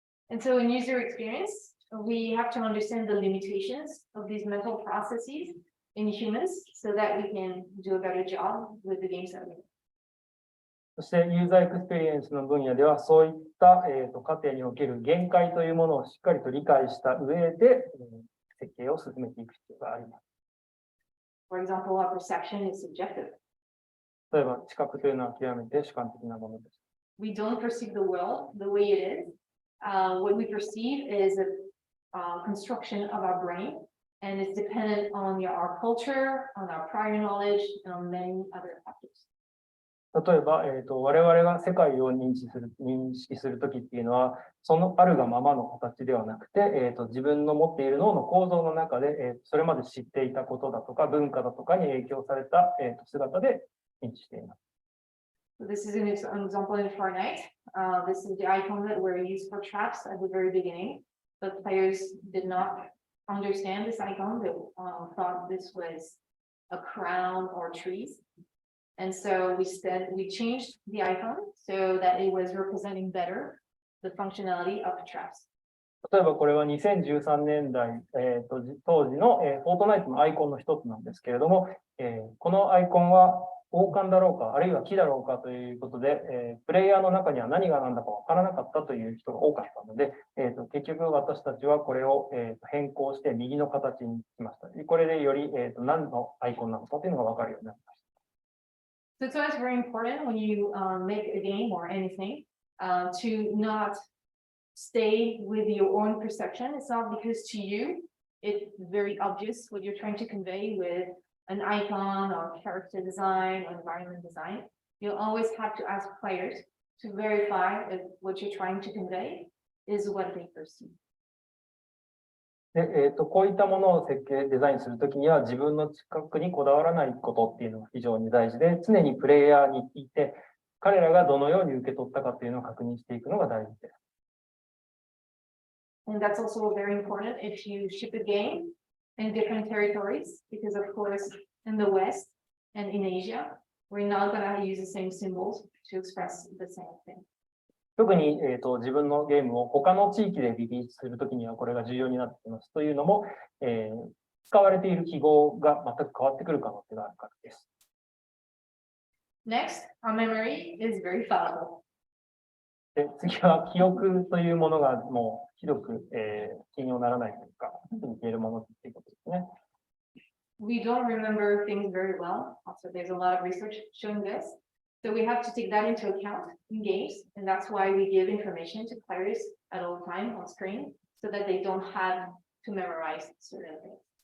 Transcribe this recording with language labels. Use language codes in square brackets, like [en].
[en] And so in user experience, we have to understand the limitations of these mental processes in humans so that we can do a better job with the games that we make. [ja] そしてユーザーエクスペリエンスの分野ではそういった、過程における限界というものをしっかりと理解した上で、設計を進めていく必要があります。 [en] For example, our perception is subjective. [ja] 例えば知覚というのは極めて主観的なものです。 [en] We don't perceive the world the way it is. What we perceive is a construction of our brain, and it's dependent on our culture, on our prior knowledge, and on many other factors. [ja] 例えば、我々が世界を認識するときっていうのは、そのあるがままの形ではなくて、自分の持っている脳の構造の中で、それまで知っていたことだとか文化だとかに影響された、姿で認知しています。 [en] So this is an example in Fortnite. This is the icon that were used for traps at the very beginning. The players did not understand this icon. They thought this was a crown or trees. And so we changed the icon so that it was representing better the functionality of traps. [ja] 例えばこれは2013年代、当時の、フォートナイトのアイコンの一つなんですけれども、このアイコンは王冠だろうか、あるいは木だろうかということで、プレイヤーの中には何が何だかわからなかったという人が多かったので、結局私たちはこれを、変更して右の形にしました。これでより、何のアイコンなのかというのがわかるようになりました。 [en] So it's always very important when you make a game or anything to not stay with your own perception. It's not because to you it's very obvious what you're trying to convey with an icon or character design or environment design. You'll always have to ask players to verify if what you're trying to convey is what they perceive. [ja] で、こういったものを設計、デザインするときには自分の知覚にこだわらないことっていうのが非常に大事で、常にプレイヤーに聞いて、彼らがどのように受け取ったかというのを確認していくのが大事です。 [en] And that's also very important if you ship a game in different territories, because of course in the West and in Asia, we're not going to use the same symbols to express the same thing. [ja] 特に、自分のゲームを他の地域でリリースするときにはこれが重要になってきます。というのも、使われている記号が全く変わってくる可能性があるからです。 [en] Next, our memory is very fallible. [ja] で、次は記憶というものがもうひどく、信用ならないというか、本当に消えるものということですね。 [en] We don't remember things very well. Also, there's a lot of research showing this. So we have to take that into account in games, and that's why we give information to players at all time on screen, so that they don't have to memorize certain things.